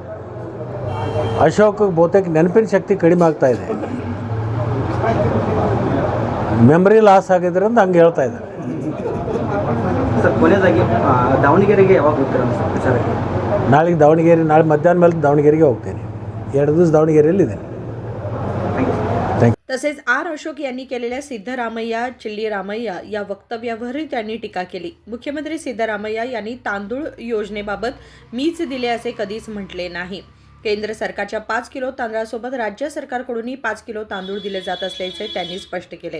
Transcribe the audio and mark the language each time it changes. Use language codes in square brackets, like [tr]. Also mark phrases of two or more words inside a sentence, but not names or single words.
[kn] ಅಶೋಕ್ ಬಹುತೇಕ ನೆನಪಿನ ಶಕ್ತಿ ಕಡಿಮೆ ಆಗ್ತಾ ಇದೆ, [en] memory loss [kn] ಆಗಿದ್ರಿಂದ ಹಂಗೆ ಹೇಳ್ತಾ ಇದ್ದಾರೆ. ಸರ್ ಕೊನೆಯದಾಗಿ ದಾವಣಗೆರೆಗೆ ಯಾವಾಗ ಹೋಗ್ತೀರಾ ಸರ್ ಪ್ರಚಾರಕ್ಕೆ? ನಾಳೆಗೆ ದಾವಣಗೆರೆ, ನಾಳೆ ಮಧ್ಯಾಹ್ನ ಮೇಲೆ ದಾವಣಗೆರೆಗೆ ಹೋಗ್ತೀನಿ. 2 ದಿವಸ ದಾವಣಗೆರೆಯಲ್ಲಿದ್ದೀನಿ. [mr] तसेच आर अशोक यांनी केलेल्या सिद्धरामय्या चिल्लीरामय्या या वक्तव्यावरही त्यांनी टीका केली. मुख्यमंत्री सिद्धरामय्या यांनी तांदूळ योजनेबाबत मीच दिले असे कधीच म्हटले नाही. केंद्र सरकारच्या 5 किलो तांदळासोबत राज्य सरकारकडूनही 5 किलो तांदूळ दिले जात असल्याचे त्यांनी स्पष्ट केले.